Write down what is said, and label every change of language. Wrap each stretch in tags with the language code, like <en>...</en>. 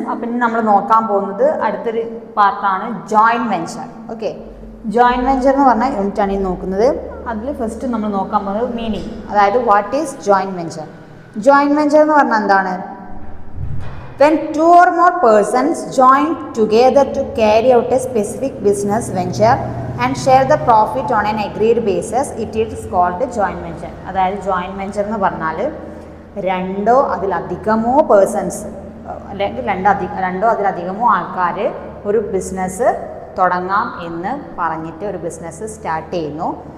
<ml>അപ്പോൾ ഇനി നമ്മൾ നോക്കാൻ പോകുന്നത് അടുത്തൊരു പാർട്ടാണ് joint venture. Okay, joint venture എന്ന് പറഞ്ഞ യൂണിറ്റ് ആണ് ഈ നോക്കുന്നത്. അതിൽ ഫസ്റ്റ് നമ്മൾ നോക്കാൻ പോകുന്നത് മീനിങ്, അതായത്</ml> <en>What is joint venture.</en> <ml>Joint venture എന്ന് പറഞ്ഞാൽ എന്താണ്?</ml> <en>When two or more persons join together to carry out a specific business venture and share the profit on an agreed basis, it is called joint venture.</en> <ml>അതായത് joint venture എന്ന് പറഞ്ഞാൽ രണ്ടോ അതിലധികമോ persons അല്ലെങ്കിൽ രണ്ടോ അതിലധികമോ ആൾക്കാർ ഒരു ബിസിനസ് തുടങ്ങാം എന്ന് പറഞ്ഞിട്ട് ഒരു ബിസിനസ് സ്റ്റാർട്ട് ചെയ്യുന്നു.</ml>